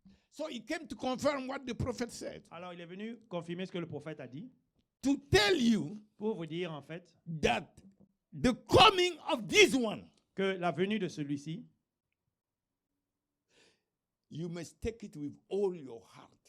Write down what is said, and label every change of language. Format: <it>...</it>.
<en>So he came to confirm what the prophet said.</en> <fr>Alors il est venu confirmer ce que le prophète a dit</fr> <en>To tell you</en> <fr>pour vous dire en fait</fr> <en>that the coming of this one,</en> <fr>que la venue de celui-ci,</fr> <en>you must take it with all your heart.</en>